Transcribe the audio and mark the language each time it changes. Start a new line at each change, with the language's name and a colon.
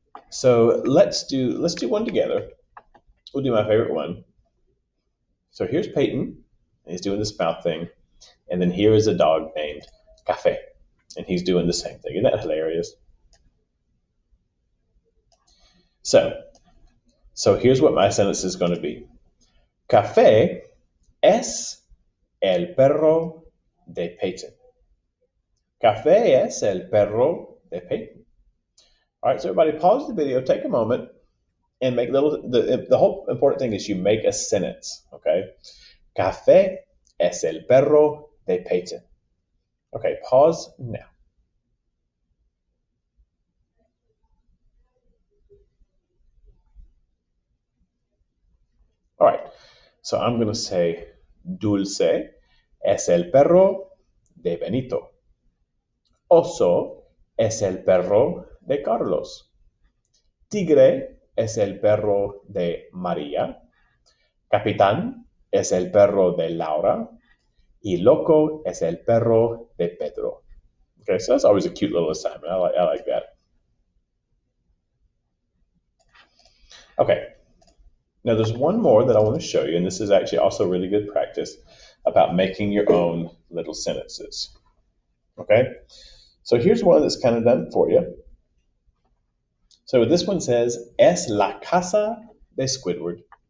English: So let's do one together. We'll do my favorite one. So here's Peyton. He's doing this mouth thing. And then here is a dog named Cafe. And he's doing the same thing. Isn't that hilarious? So here's what my sentence is going to be.
Spanish: Café es el perro de Peyton. Café es el perro de Peyton.
English: All right, so everybody pause the video, take a moment, and make the whole important thing is you make a sentence, okay?
Spanish: Café es el perro de Peyton.
English: Okay, pause now. All right, so I'm going to say
Spanish: Dulce es el perro de Benito. Oso es el perro de Carlos. Tigre es el perro de María. Capitán es el perro de Laura. Y Loco es el perro de Pedro.
English: Okay, so that's always a cute little assignment. I like that. Okay, now there's one more that I want to show you, and this is actually also really good practice about making your own little sentences. Okay, so here's one that's kind of done for you. So this one says,
Spanish: es la casa de Squidward.